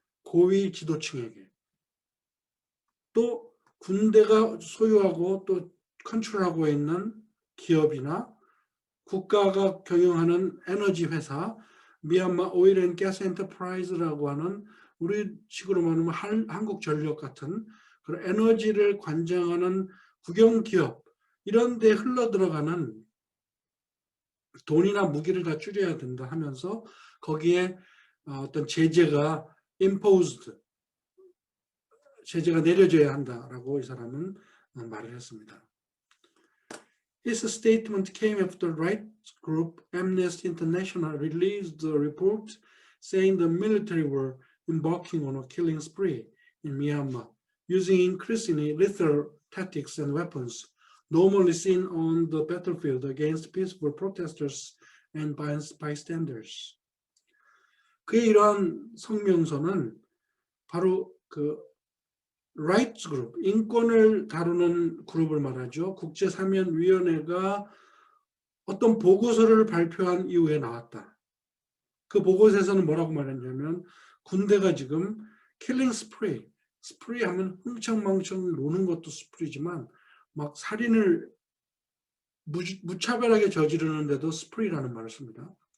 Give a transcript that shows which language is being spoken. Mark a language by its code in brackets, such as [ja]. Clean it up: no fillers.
[ko] 고위 지도층에게. 또 군대가 소유하고 또 컨트롤하고 있는 기업이나 국가가 경영하는 에너지 회사, 미얀마 오일 앤 가스 엔터프라이즈라고 하는 우리식으로 말하면 한국전력 같은 그런 에너지를 관장하는 국영기업, 이런 데 흘러들어가는 돈이나 무기를 다 줄여야 된다 하면서 거기에 어떤 제재가 imposed, 제재가 내려져야 한다라고 이 사람은 말을 했습니다. [en] His statement came after rights group Amnesty International released a report saying the military were embarking on a killing spree in Myanmar, using increasingly lethal tactics and weapons normally seen on the battlefield against peaceful protesters and bystanders. [ko] 그의 이러한 성명서는 바로 그 라이츠 그룹, 인권을 다루는 그룹을 말하죠. 국제사면위원회가 어떤 보고서를 발표한 이후에 나왔다. 그 보고서에서는 뭐라고 말했냐면 군대가 지금 킬링 스프레이, 스프레이 하면 흥청망청 노는 것도 스프레이지만 막 살인을 무차별하게 저지르는데도 스프레이라는 말을 씁니다.